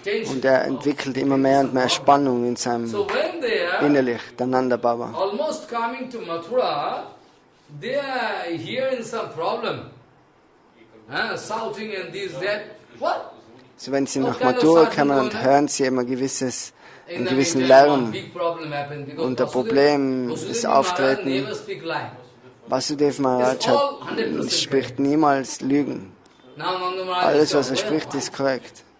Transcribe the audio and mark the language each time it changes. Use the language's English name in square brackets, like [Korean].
[German] Und er entwickelt immer mehr und mehr Spannung in seinem innerlich, der Nanda Baba. [English] Almost coming to Mathura, they are hearing some problem. Shouting and this, that. What? [German] So wenn sie nach Mathura kommen und hören sie immer einen gewissen Lärm und ein Problem ist auftreten. Vasudev Maharaj spricht niemals Lügen. Alles, was er spricht, ist korrekt.